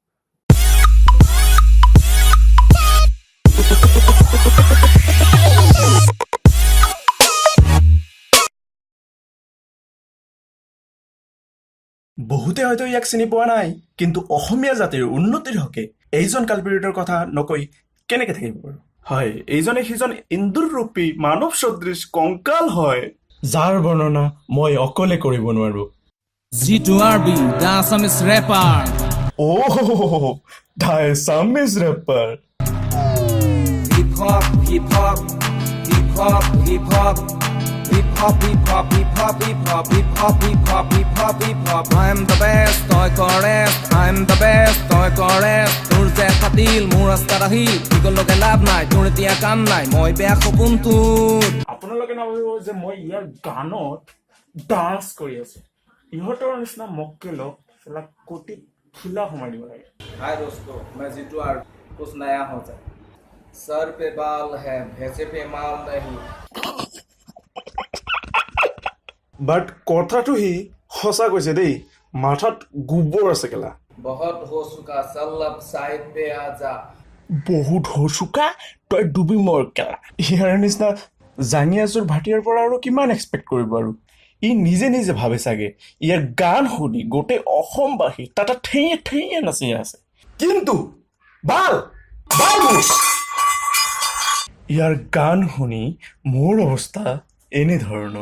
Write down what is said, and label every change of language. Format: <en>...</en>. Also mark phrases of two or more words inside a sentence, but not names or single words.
<as>বহুতে হয়তো ইয়াক চিনি পোৱা নাই, কিন্তু অসমীয়া জাতিৰ উন্নতিৰ হকে এইজন কালপিৰিটৰ কথা নকৈ কেনেকে থাকিব বাৰু। হয়, এইজনে সিজন ইন্দুৰ ৰূপী মানৱ সদৃশ কংকাল হয়, যাৰ বৰ্ণনা মই অকলে কৰিব নোৱাৰো। জিতু আৰবি,</as> <en>the Assamese rapper. Oh, the Assamese rapper. Hip hop, hip hop, hip hop, hip hop. Hip hop, hip hop, hip hop, hip hop, hip hop, hip hop, hip hop, hip hop. I'm the best, toy correct. I'm the best, toy correct.</en> <as>তোৰ যে ফাটিল মোৰ ৰাস্তাত আহিল, ঠিকলৈকে লাভ নাই, তোৰ এতিয়া কাম নাই, মই বেয়া সপোন তোৰ। আপোনালোকে নাভাবিব যে মই ইয়াৰ গানত ডান্স কৰি আছো। ইহঁতৰ নিচিনা মক্কেলক কোটিত খোলা সোমাই দিব লাগে।</as> <hi>हाय दोस्तों, मैं जीतू आरबी। कुछ नया हो जाए, सर पे बाल है, भैंसे पे माल नहीं।</hi> <as>বাট কথাটো সি সঁচা কৈছে দেই, মাথাত গোবৰ আছে কেলা।</as> <hi>बहुत हो चुका, सल्लब साइड पे आ जा।</hi> <as>বহুত হচুকা, তই ডুবি মৰ কেলা। ইয়াৰ নিচিনা জাঙিয়াচুৰ ভাটিয়াৰ পৰা আৰু কিমান এক্সপেক্ট কৰিব আৰু। ই নিজে নিজে ভাবে চাগে ইয়াৰ গান শুনি গোটেই অসমবাসী তাতে ঠেঙে ঠেঙে নাচি আছে। কিন্তু বাল ইয়াৰ গান শুনি মোৰ অৱস্থা এনেধৰণৰ।</as>